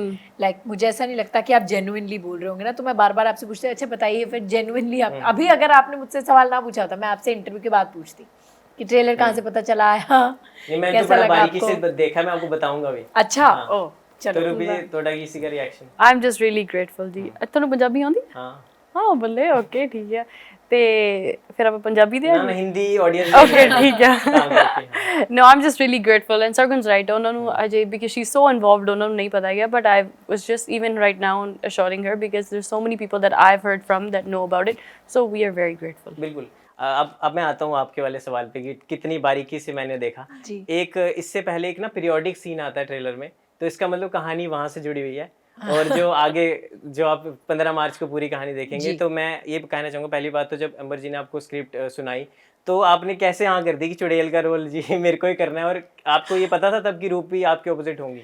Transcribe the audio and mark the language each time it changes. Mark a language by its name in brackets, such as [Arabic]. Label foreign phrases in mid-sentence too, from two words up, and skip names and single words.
[Hindi] लाइक मुझे ऐसा नहीं लगता कि आप जेन्युइनली बोल रहे होंगे ना। तो मैं बार बार आपसे पूछती, अच्छा बताइए फिर जेन्युइनली आप अभी अगर आपने मुझसे सवाल ना पूछा होता मैं आपसे इंटरव्यू के बाद पूछती कि ट्रेलर कहाँ से पता चला आया, कैसा लगा आपको? से देखा, मैं आपको बताऊंगा भी। अच्छा ओ तो रूबी थोड़ा किसी का रिएक्शन? [English] I am just really grateful जी। [Punjabi] ਤੁਹਾਨੂੰ ਪੰਜਾਬੀ ਆਉਂਦੀ? ਹਾਂ ਬੱਲੇ, ਓਕੇ ਠੀਕ ਹੈ। ਤੇ ਫਿਰ ਆਪਾਂ ਪੰਜਾਬੀ ਦੇ ਨਾ ਹਿੰਦੀ ਆਡੀਅנס ਓਕੇ ਠੀਕ ਹੈ। [English] no I am just really grateful and Sargun's right [Punjabi] ਉਹਨਾਂ ਨੂੰ ਅਜੇ [English] because she is so involved [Punjabi] ਉਹਨਾਂ ਨੂੰ ਨਹੀਂ ਪਤਾ ਹੈਗਾ [English] but I was just even right now assuring her because there's so many people that I've heard from that know about it, so we are very grateful। [Hindi] बिल्कुल। अब मैं आता हूँ आपके वाले सवाल पे कि कितनी बारीकी से मैंने देखा। एक इससे पहले एक ना [English] periodic scene [Hindi] आता है ट्रेलर में, तो इसका मतलब कहानी वहाँ से जुड़ी हुई है। और जो आगे जो आप 15 मार्च को पूरी कहानी देखेंगे तो मैं ये कहना चाहूँगा, पहली बात तो जब अंबर जी ने आपको स्क्रिप्ट सुनाई तो आपने कैसे हाँ कर दी कि चुड़ैल का रोल जी मेरे को ही करना है, और आपको ये पता था तब कि रूपी आपके ऑपोजिट होंगी?